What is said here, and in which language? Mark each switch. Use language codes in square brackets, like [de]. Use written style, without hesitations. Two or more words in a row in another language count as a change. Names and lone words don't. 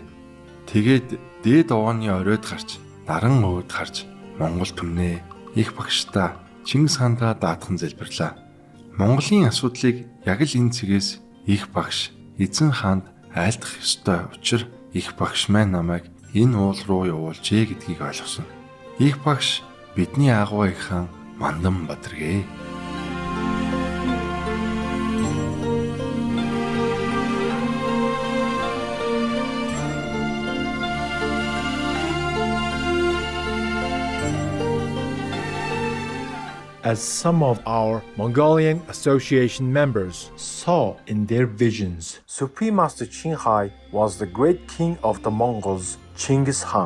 [mn] Тэгээд дээд овооны оройд гарч, наран өөд гарч Монгол түмнээ их багштаа Чингис хаандаа даатхан залбирлаа. Монголын асуудлыг яг л энэ цэгээс их багш эзэн хаанд айлдах ёстой учир их багш маань намайг энэ уул руу явуулжээ гэдгийг ойлгосон. Их багш бидний агуу их хаан Мандан Бадаргээ. [en] As some of our Mongolian Association members saw in their visions, Supreme Master Qinghai was the great king of the Mongols, Chinggis Khan.